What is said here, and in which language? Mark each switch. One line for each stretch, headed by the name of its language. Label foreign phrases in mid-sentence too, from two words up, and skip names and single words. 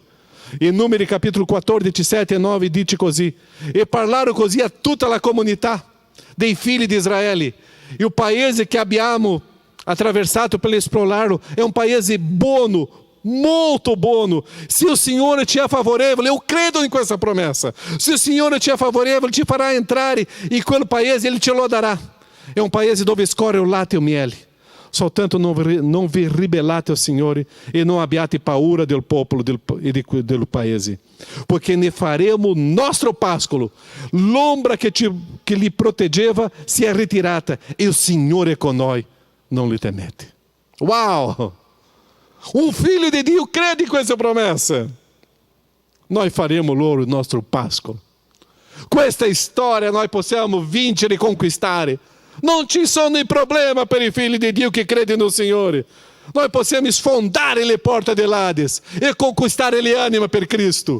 Italian: In Numeri capítulo 14, 7 e 9 dice così: e parlaram così a tutta la comunità dei figli di Israele. E o paese che abbiamo attraversato per esplorarlo è un paese buono, molto buono. Se o Signore ci è favorevole,
Portuguese: eu credo
Italian: in questa promessa. Se o Signore ci è favorevole, ti farà entrare in quel paese,
Portuguese: Ele te lo dará.
Italian: È un paese dove scorre o latte e o miele. Soltanto non vi ribellate ao Signore e não abbiate paura del popolo e del paese, porque ne faremo nostro pascolo. L'ombra
Portuguese: que lhe protegeva
Italian: se è ritirata e o Signore è con noi, non li temete. Uau!
Portuguese: Um filho de
Italian: Dio crede in questa promessa. Noi faremo loro il nostro pascolo. Questa storia noi possiamo vincere e conquistare. Non ci sono problemi per i figli di Dio che credono nel Signore. Noi possiamo sfondare le porte dell'Ades e conquistare le anime per Cristo.